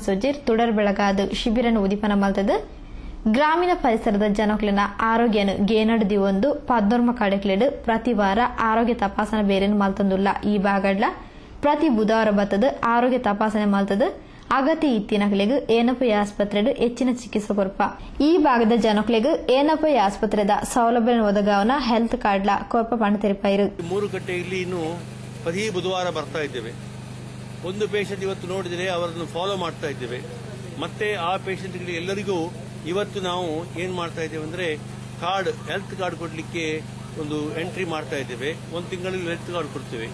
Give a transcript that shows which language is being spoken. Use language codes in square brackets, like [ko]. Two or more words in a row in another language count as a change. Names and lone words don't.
[tcy] ಸುಜೀರ್ ತುಡರ್ ಬೆಳಗಾದ ಶಿಬಿರನ್ನು ಉದಿಪನ ಮಲ್ತದ ಗ್ರಾಮೀಣ ಪರಿಸರದ ಜನಕ್ಲಿನ ಆರೋಗ್ಯನು ಗೇನಡ್ದಿ ಒಂದು 14 ಕಡೆಕ್ಲೆಡ್ ಪ್ರತಿ ವಾರ ಆರೋಗ್ಯ ತಪಾಸಣೆ ಬೇರೆನು ಮಲ್ತಂದುಲ್ಲ. ಈ ಭಾಗಡ್ಲ ಪ್ರತಿ ಬುಧವಾರ ಬತ್ತದ ಆರೋಗ್ಯ ತಪಾಸಣೆ ಮಲ್ತದ ಅಗತ್ಯ ಇತ್ತಿನಕ್ಲೆಗ್ ಏನಪೈ ಆಸ್ಪತ್ರೆಡು ಹೆಚ್ಚಿನ ಚಿಕಿತ್ಸೆ ಕೊರಪ. ಈ ಭಾಗದ ಜನಕ್ಲೆಗ್ ಏನಪೈ ಆಸ್ಪತ್ರೆದ ಸೌಲಭ್ಯ ಒದಗಾವನ [en] health cards [tcy] ಕೊರಪ ಪಣ ತೆರಪಾಯಿರು. [kn] 3 ಗಂಟೆಯಲ್ಲಿ ಪ್ರತಿ ಬುಧವಾರ ಬರ್ತಾ ಇದ್ದೇವೆ. ಒಂದು ಪೇಷಂಟ್ ಇವತ್ತು ನೋಡಿದರೆ ಅವರನ್ನು ಫಾಲೋ ಮಾಡ್ತಾ ಇದ್ದೇವೆ. ಮತ್ತೆ ಆ ಪೇಷಂಟ್ಗಳಿಗೆ ಎಲ್ಲರಿಗೂ ಇವತ್ತು ನಾವು ಏನ್ ಮಾಡ್ತಾ ಇದ್ದೇವೆ ಅಂದ್ರೆ [en] card health card [kn] ಕೊಡ್ಲಿಕ್ಕೆ ಒಂದು ಎಂಟ್ರಿ ಮಾಡ್ತಾ ಇದ್ದೇವೆ. ಒಂದು ತಿಂಗಳಲ್ಲಿ [en] health card [kn] ಕೊಡ್ತೇವೆ.